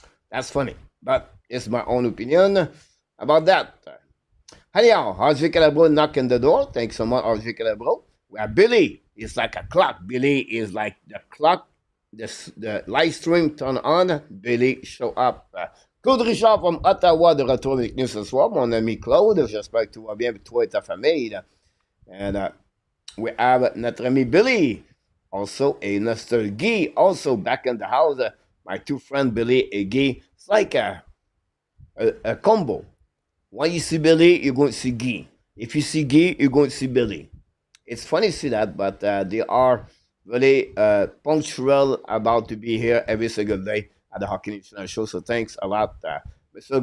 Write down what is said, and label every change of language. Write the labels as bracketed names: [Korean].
[English] That's funny, but it's my own opinion about that. Anyhow, RJ Calabro knocking the door. Thanks so much, RJ Calabro. We have Billy. It's like a clock. Billy is like the clock. The live stream turn on, Billy show up. [French] Claude Richard [English] from Ottawa [French] de retour avec nous ce soir. Mon ami Claude, j'espère que tout va bien avec toi et ta famille. [English] And we have [French] notre ami Billy [English] Also, a nostalgia also back in the house. My two friends, Billy and Guy. It's like a combo. When you see Billy, you're going to see Guy. If you see Guy, you're going to see Billy. It's funny to see that, but they are really punctual about to be here every single day at the Hockey National Show. So thanks a lot. Mr.